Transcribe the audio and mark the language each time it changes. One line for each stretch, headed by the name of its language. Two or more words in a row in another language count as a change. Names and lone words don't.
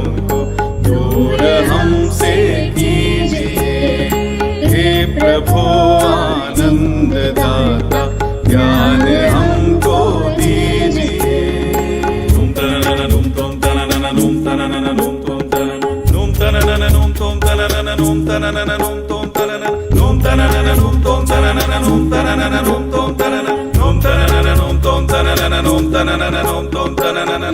Hindi: को दूर हमसे कीजिए हे प्रभु आनंद दाता ज्ञान हमको दीजिए नुम तननन नुम तुम तननन नुम तननन नुम तुम तननन नुम तननन नुम तुम तननन नुम तननन नुम तुम तननन नुम तननन नुम तुम तननन नुम तननन नुम तुम तननन नुम तननन नुम तुम तननन नुम तननन नुम तुम तननन